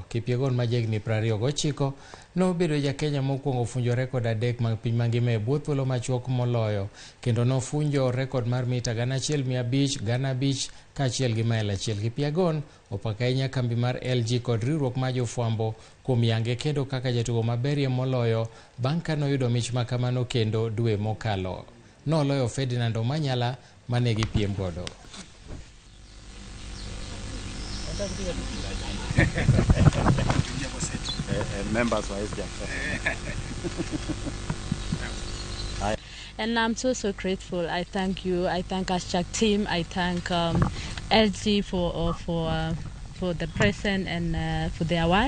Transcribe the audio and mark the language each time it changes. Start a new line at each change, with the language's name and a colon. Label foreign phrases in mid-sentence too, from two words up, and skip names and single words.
Luo (Kenya and Tanzania): Kipyegon ma jagni 29 nobedo jakenya mokwongo funjo rekod adek mag piny mangima e bwo thuolo machuok moloyo kendo nofunjo rekod mar mita 1,500, 5,000 kaachiel gi mail 1. Kipyegon opako ahinya kambi mar LG kod riwruok mar jofwambo kuom yange kendo kaka jatugo maberie moloyo bang' ka noyudo mich makamano kendo dwe mokalo. Noloyo Ferdinand Omanyala mane gipiem godo.
English: And I'm so grateful. I thank you. I thank Ashchak team. I thank LG for the present and for the award.